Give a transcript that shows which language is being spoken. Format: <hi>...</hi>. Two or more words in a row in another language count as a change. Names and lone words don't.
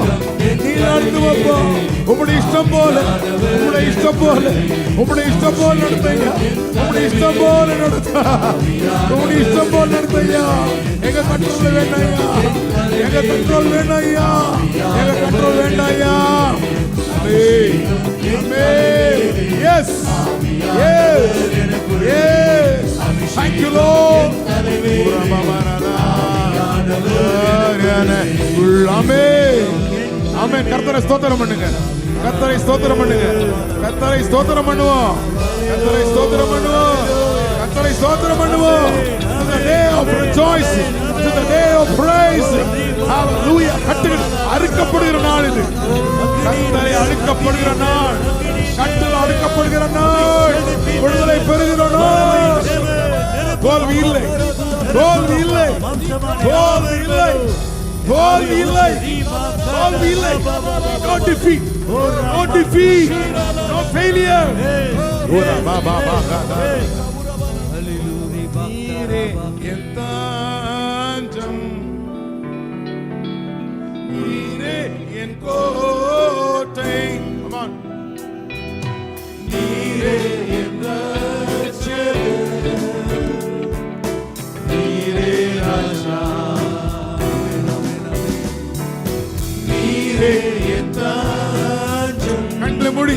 <ta>நீ நடத்துவப்பா. உங்களுடைய இஷ்டம் போல உங்களுடைய இஷ்டம் போல உங்களுடைய இஷ்டம் போல நடத்தையா. உங்களுடைய இஷ்டம் போல நடத்த உங்களுடைய இஷ்டம் போல நடத்தையா. எங்க கண்ட்ரோல் வேண்டாயா. எங்க கண்ட்ரோல் வேண்டாயா. எங்க கண்ட்ரோல் வேண்டாயா.</ta> <en>Yes. Yes. Yes. Thank you, Lord. Amen. Amen.</en> <ta>கர்த்தரை ஸ்தோத்திரம் பண்ணுங்க. கர்த்தரை ஸ்தோத்திரம் பண்ணுங்க. கர்த்தரை ஸ்தோத்திரம் பண்ணுவோம். கர்த்தரை ஸ்தோத்திரம் பண்ணுவோம். கர்த்தரை ஸ்தோத்திரம் பண்ணுவோம்.</ta> <en>To the day of rejoicing. To the day of praise.</en> <ta>Hallelujah. கட்டுகள் அறுக்கப்படுகிற நாள் இது. கர்த்தரை அறுக்கப்படுகிற நாள். கட்டுகள் அறுக்கப்படுகிற நாள். விடுதலை பெறுகிற நாள். தோல்வி இல்லை. தோல்வி இல்லை. தோல்வி இல்லை. தோல்வி இல்லை. தோல்வி இல்லை.</ta> <en>No defeat. No defeat. No failure.</en> <ta>ஓரா பாபா பாபா. நீரே என் தஞ்சம். நீரே என் கோட்டை.</ta> <en>Come on.</en> <ta>நீரே என் ரட்சகர். நீரே ராஜா. நீரே என் தஞ்சம். கண்களை மூடி.</ta>